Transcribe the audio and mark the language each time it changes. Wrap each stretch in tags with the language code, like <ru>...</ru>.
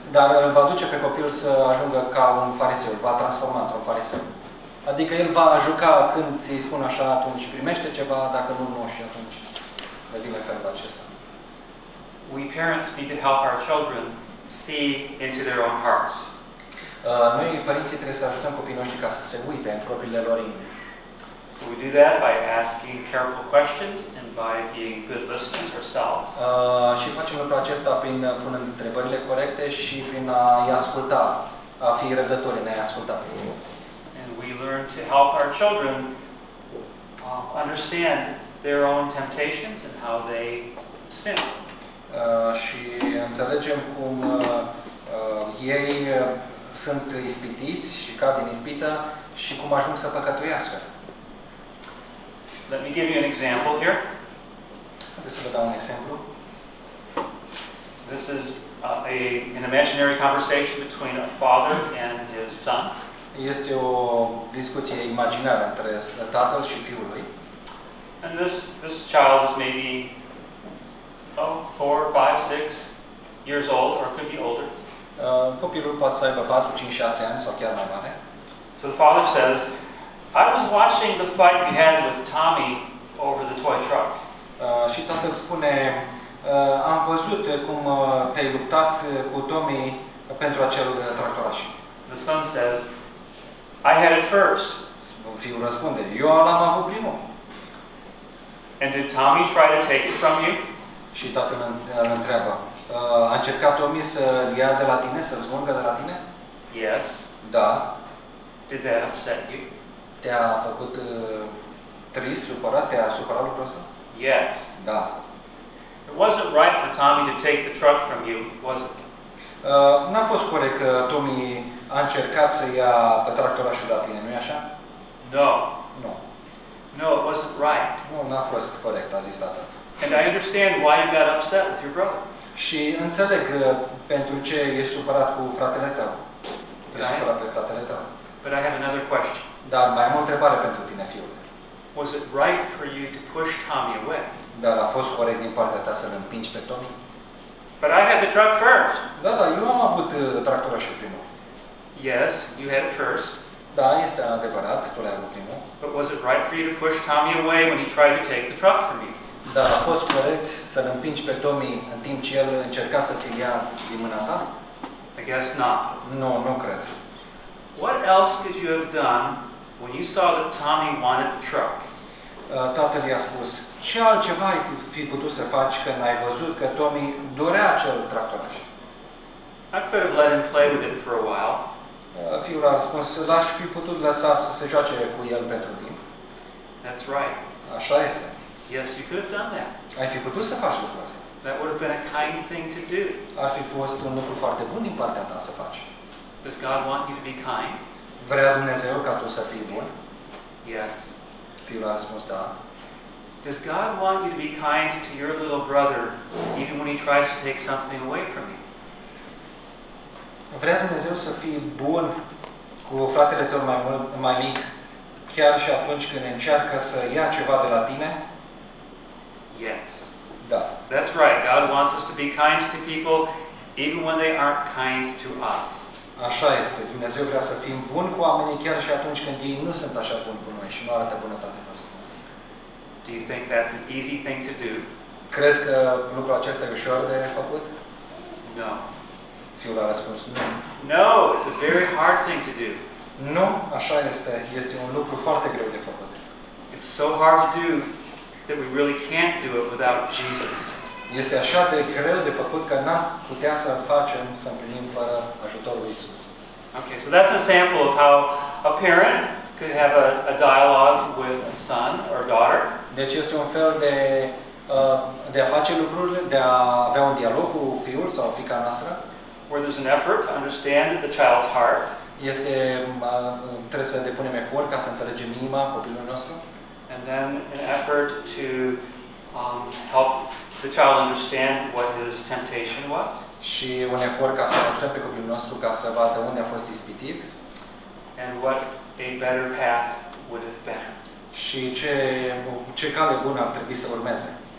<ro>Dar îl va duce pe copil să ajungă ca un fariseu, va transforma într-un fariseu. Adică el va juca când îi spun așa, atunci primește ceva, dacă nu, nu și atunci. Vedem felul acesta.</ro> <en>We parents need to help our children see into their own hearts.</en> <ro>Noi părinții trebuie să ajutăm copiii noștri ca să se uite în propriile lor inimi.</ro> <en>So we do that by asking careful questions and by being good listeners ourselves.</en> <ro>Și facem lucrul acesta prin punând întrebările corecte și prin a asculta, a fi răbdători în a asculta.</ro> <en>And we learn to help our children understand their own temptations and how they sin.</en> <ro>Și înțelegem cum ei sunt ispitiți și cad în ispită și cum ajung să păcătuiască.</ro> <en>Let me give you an example here.</en> <ro>Haideți să vă dau un exemplu.</ro> <en>This is an imaginary conversation between a father and his son.</en> <ro>Este o discuție imaginară între tatăl și fiul lui.</ro> <en>And this child is maybe 4, 5, 6 years old, or could be older.</en> <ro>Copilul poate să aibă 4, 5, 6 ani sau chiar mai mare.</ro> <en>So the father says, I was watching the fight you had with Tommy over the toy truck.</en> <ro>Și tatăl spune, am văzut cum te-ai luptat cu Tommy pentru acel tractoraș.</ro> <en>The son says, I had it first.</en> <ro>Fiul răspunde, eu l-am avut primul.</ro> <en>And did Tommy try to take it from you?</en> <ro>Și tatăl îl întreabă, A încercat Omi să-l ia de la tine, să-l smulgă de la tine?</ro> <en>Yes.</en> <ro>Da.</ro> <en>Did that upset you?</en> <ro>Te-a făcut trist, supărat? Te-a supărat lucrul ăsta?</ro> <en>Yes.</en> <ro>Da.</ro> <en>It wasn't right for Tommy to take the truck from you, was it?</en> <ro>N-a fost corect că Tommy a încercat să ia pe tractorașul de la tine, nu-i așa?</ro> <en>No.</en> <ro>Nu.</ro> <en>No, it wasn't right.</en> <ro>Nu, n-a fost corect, a zis tatăl.</ro> <en>And I understand why you got upset with your brother.</en> <ro>Și înțeleg pentru ce e supărat cu fratele tău. Supărat pe fratele tău.</ro> <en>But I have another question.</en> <ro>Dar mai am o întrebare pentru tine, fiule.</ro> <en>Was it right for you to push Tommy away?</en> <ro>Dar a fost corect din partea ta să-l împingi pe Tommy?</ro> <en>But I had the truck first.</en> <ro>Da, da, eu am avut tractorașul primul.</ro> <en>Yes, you had it first.</en> <ro>Da, este adevărat, tu l-ai avut primul.</ro> <en>But was it right for you to push Tommy away when he tried to take the truck from you?</en> <ro>Dar a fost corect să-l împingi pe Tommy în timp ce el încerca să ți-l ia din mâna ta?</ro> <en>I guess not.</en> <ro>Nu, nu cred.</ro> <en>What else could you have done when you saw that Tommy wanted the truck?</en> <ro>Tatăl i-a spus, ce altceva ai fi putut să faci când ai văzut că Tommy dorea acel tractoraș?</ro> <en>I could have let him play with it for a while.</en> <ro>Fiul a răspuns, l-aș fi putut lăsa să se joace cu el pentru timp.</ro> <en>That's right.</en> <ro>Așa este.</ro> <en>Yes, you could have done that.</en> <ro>Ai fi putut să faci lucrul ăsta.</ro> <en>That would have been a kind thing to do.</en> <ro>Ar fi fost un lucru foarte bun din partea ta să faci.</ro> <en>Does God want you to be kind?</en> <ro>Vrea Dumnezeu ca tu să fii bun?</ro> <en>Yes.</en> <ro>Fiul a răspuns, da.</ro> <en>Does God want you to be kind to your little brother, even when he tries to take something away from you?</en> <ro>Vrea Dumnezeu să fii bun cu fratele tău mai mult, mai mic, chiar și atunci când încearcă să ia ceva de la tine?</ro> <en>Yes.</en> <ro>Da.</ro> <en>That's right. God wants us to be kind to people, even when they aren't kind to us.</en> <ro>Așa este. Dumnezeu vrea să fim buni cu oamenii chiar și atunci când ei nu sunt așa buni cu noi și nu arată bunătate față cu noi.</ro> <en>Do you think that's an easy thing to do?</en> <ro>Crezi că lucrul acesta e ușor de făcut?</ro> <en>No.</en> <ro>Fiul a răspuns, nu.</ro> <en>No, it's a very hard thing to do.</en> <ro>Nu, așa este. Este un lucru foarte greu de făcut.</ro> <en>It's so hard to do that we really can't do it without Jesus.</en> <ro>Este așa de greu de făcut că n-am putea să facem, să împlinim fără ajutorul lui Isus.</ro> <en>Okay, so that's a sample of how a parent could have a dialogue with a son or daughter.</en> <ro>Deci este un fel de de a face lucrurile, de a avea un dialog cu fiul sau fiica noastră.</ro> <en>Where there's an effort to understand the child's heart.</en> <ro>Este trebuie să depunem efort ca să înțelegem inima copilului nostru.</ro> <en>And then an effort to help the child understand what his temptation was.</en> <ro>Și un efort ca să ajutăm pe copilul nostru ca să vadă unde a fost ispitit.</ro> <en>And what a better path would have been.</en> <ro>Și ce cale bună ar trebui să urmeze.</ro>